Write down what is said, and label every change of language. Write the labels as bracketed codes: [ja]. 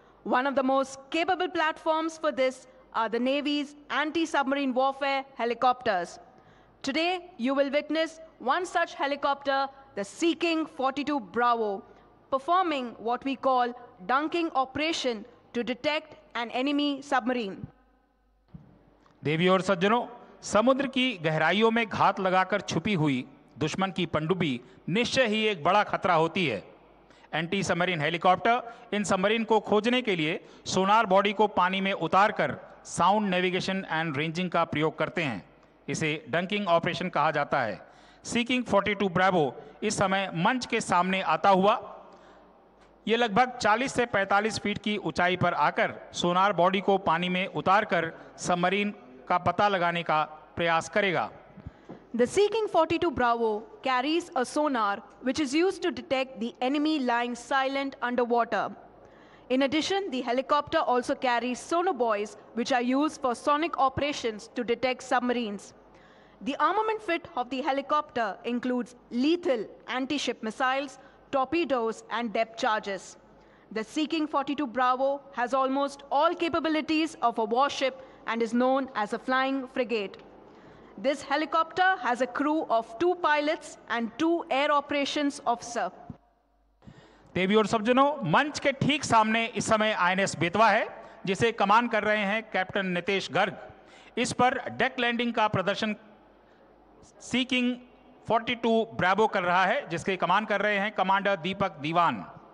[en] One of the most capable platforms for this are the Navy's anti-submarine warfare helicopters. Today, you will witness one such helicopter, the Sea King 42 Bravo, performing what we call dunking operation to detect an enemy submarine. [hi] देवी और सज्जनों, समुद्र की गहराइयों में घात लगाकर छुपी हुई दुश्मन की पनडुब्बी निश्चय ही एक बड़ा खतरा होती है। एंटी सबमरीन हेलीकॉप्टर इन सबमरीन को खोजने के लिए सोनार बॉडी को पानी में उतारकर साउंड नेविगेशन एंड रेंजिंग का प्रयोग करते हैं। इसे डंकिंग ऑपरेशन कहा जाता है। सी किंग 42 ब्रावो इस समय मंच के सामने आता हुआ ये लगभग 40 से 45 फीट की ऊंचाई पर आकर सोनार बॉडी को पानी में उतारकर सबमरीन का पता लगाने का प्रयास करेगा। [en] The Sea King 42 Bravo carries a sonar which is used to detect the enemy lying silent underwater. In addition, the helicopter also carries sonobuoys which are used for sonic operations to detect submarines. The armament fit of the helicopter includes lethal anti-ship missiles, torpedoes, and depth charges. The Sea King 42 Bravo has almost all capabilities of a warship and is known as a flying frigate. This helicopter has a crew of 2 pilots and 2 air operations officer. [hi] देवी और सज्जनों, मंच के ठीक सामने इस समय INS Betwa है जिसे कमान कर रहे हैं कैप्टन नितेश गर्ग। इस पर डेक लैंडिंग का प्रदर्शन सी किंग 42 ब्रावो कर रहा है जिसके कमान कर रहे हैं कमांडर दीपक दीवान।